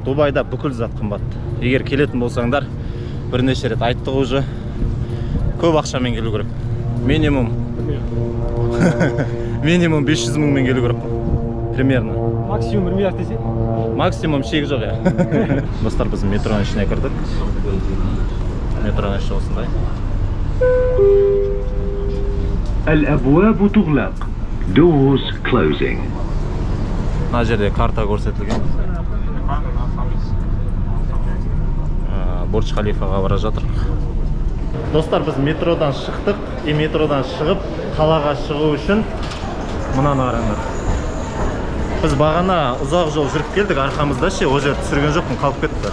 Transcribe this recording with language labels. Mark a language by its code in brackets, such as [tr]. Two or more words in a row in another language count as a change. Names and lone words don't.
[kk] Дубайда бүкіл зат қымбат. Егер келетін болсаңдар, бірнеше рет айттық уже, көп ақшамен келу керек. Минимум 500 мыңмен келу керек. [ru] Примерно. [kk] Максимум 1 миллиард десе? Максимум шек жоқ, я. Достар, біз метроның ішіне кірдік. Метроның іші осындай. [ar] الأبواب تغلق. [en] Doors closing. [kk] Мына жерде карта көрсетілген. Бурдж Халифаға бара жатырмыз. Достар, біз метродан шықтық. Метродан шығып, қалаға шығу үшін мынаны қараңдар. Біз бағана ұзақ жол жүріп келдік, арқамызда ше, ол жерді түсірген жоқпын, қалып кетті.